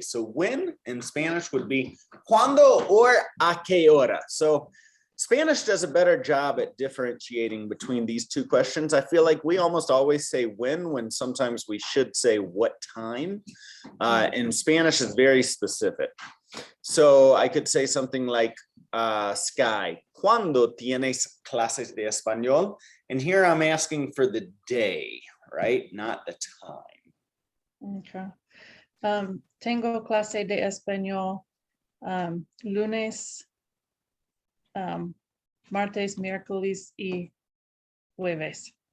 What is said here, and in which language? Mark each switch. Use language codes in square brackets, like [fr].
[en] So when in Spanish would be cuando or a qué hora. So Spanish does a better job at differentiating between these two questions. I feel like we almost always say when sometimes we should say what time. And Spanish is very specific. So I could say something like, Sky, [es] ¿cuándo tienes clases de español? [en] And here I'm asking for the day, right? Not the time. Okay. [es] Tengo clase de español lunes, martes, miércoles y jueves.